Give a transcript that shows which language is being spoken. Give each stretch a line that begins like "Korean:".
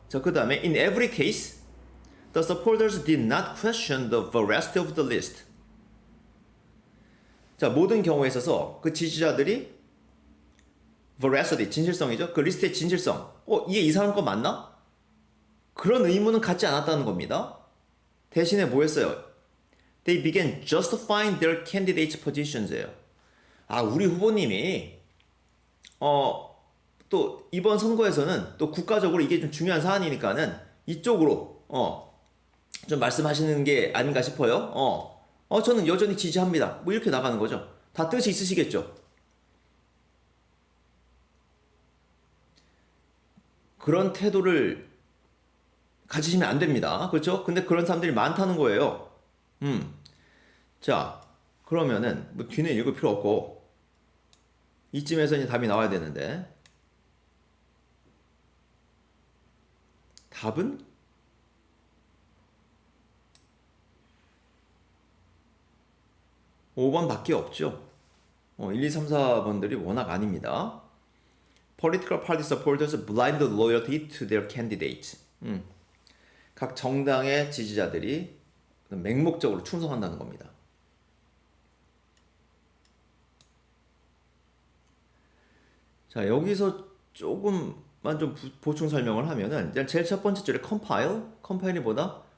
Korean: 자, 그 다음에
English: in every case, the supporters did not question the veracity of the list.
Korean: 자, 모든 경우에 있어서 그 지지자들이 veracity, 진실성이죠. 그 리스트의 진실성. 이게 이 사람 거 맞나? 그런 의문은 갖지 않았다는 겁니다. 대신에 뭐 했어요?
English: They began justifying their candidates' positions예요.
Korean: 아, 우리 후보님이 또 이번 선거에서는 또 국가적으로 이게 좀 중요한 사안이니까는 이쪽으로 좀 말씀하시는 게 아닌가 싶어요. 저는 여전히 지지합니다. 뭐 이렇게 나가는 거죠. 다 뜻이 있으시겠죠. 그런 태도를 가지시면 안 됩니다. 그렇죠? 근데 그런 사람들이 많다는 거예요. 자, 그러면은 뭐 뒤는 읽을 필요 없고 이쯤에서 이제 답이 나와야 되는데 답은 5번밖에 없죠. 1, 2, 3, 4번들이 워낙 아닙니다.
English: Political party supporters blind loyalty to their candidate.
Korean: 각 정당의 지지자들이 맹목적으로 충성한다는 겁니다. 자, 여기서 조금만 좀 보충 설명을 하면은 일단 제일 첫 번째 줄에 compile이 뭐다?